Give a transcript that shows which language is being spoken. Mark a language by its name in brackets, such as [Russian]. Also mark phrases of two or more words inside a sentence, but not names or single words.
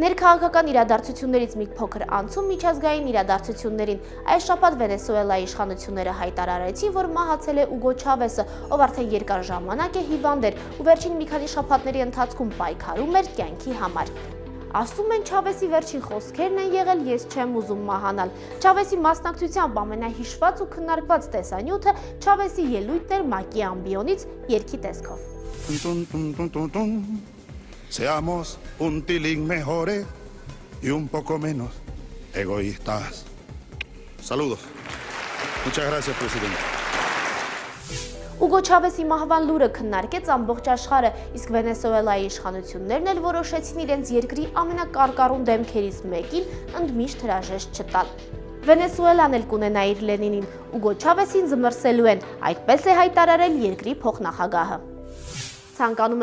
[Armenian] Ներքաղաքական իրադարձություններից մի փոքր անցում միջազգային իրադարձություններին։ Այս շաբաթ Վենեսուելայի իշխանությունները հայտարարեցին, որ մահացել է Ուգո Չավեսը, ով արդեն երկար ժամանակ է հիվանդ էր ու վերջին մի քանի շաբաթների ընթացքում պայքարում էր կյանքի համար։ Ասում են Չավեսի վերջին խոսքերն են եղել «Ես չեմ ուզում մահանալ»։ Չավեսի մասնակցությամբ ամենահիշված ու քննարկված տեսանյութը Չավեսի ելույթն էր ՄԱԿ-ի ամբիոնից երգի տեսքով։ [Spanish] Seamos un tilín mejores y un poco menos egoístas. Saludos. Muchas gracias, presidente. [Armenian] Ուգո Չավեսի մահվան լուրը քննարկեց ամբողջ աշխարհը, իսկ Վենեսուելայի իշխանություններն էլ որոշեցին իրենց երկրի ամենակարկառուն դեմքերից մեկին ընդմիշտ հրաժեշտ չտալ։ Վենեսուելան էլ կունենա իր Լենինին, Ուգո Չավեսին զմռսելու են, այդպես է հայտարարել երկրի փոխնախագահը։ Ցանկանում